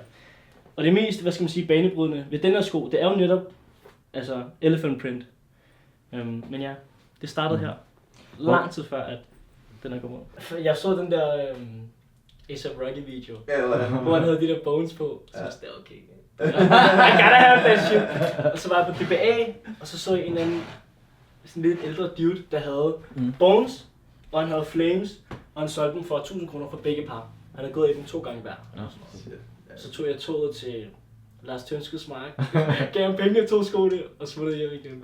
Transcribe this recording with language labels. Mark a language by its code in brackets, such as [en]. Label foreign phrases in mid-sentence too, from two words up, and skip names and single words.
[da] Og det mest, hvad skal man sige, banebrydende ved den her sko, det er jo netop altså [en] elephant print. [da] Men ja, det startede her. Lang tid før, at den er kommet ud. Jeg så den der A$AP Rocky video, hvor han havde de der bones på, så var det okay. [en] I gotta have that shit. [da] Og så var jeg på DBA, og så jeg en eller anden sådan lidt ældre dude, der havde bones, og han havde flames, og han solgte dem for 1000 kroner for begge par. Han havde gået i dem 2 gange hver. Så tog jeg toget til Lars Tønskeds mark, gav ham penge, 2 skoene og smuttede hjem igen.